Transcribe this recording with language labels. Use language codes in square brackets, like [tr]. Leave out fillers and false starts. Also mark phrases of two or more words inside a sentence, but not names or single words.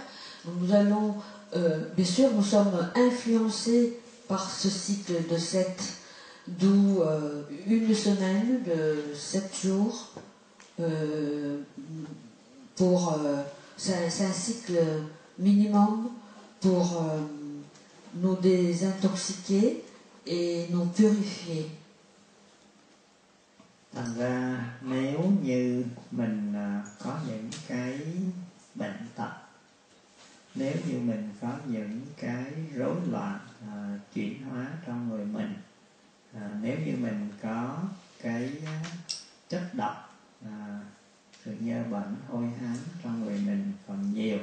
[fr] Donc nous allons, bien sûr, nous sommes influencés par ce cycle de 7, d'où une semaine de 7 jours. C'est un cycle minimum pour nous désintoxiquer et nous purifier. [vi] Thành ra nếu như mình có những cái bệnh tật, nếu như mình có những cái rối loạn chuyển hóa trong người mình, nếu như mình có cái chất độc sự nhơ bẩn hôi hám trong người mình còn nhiều.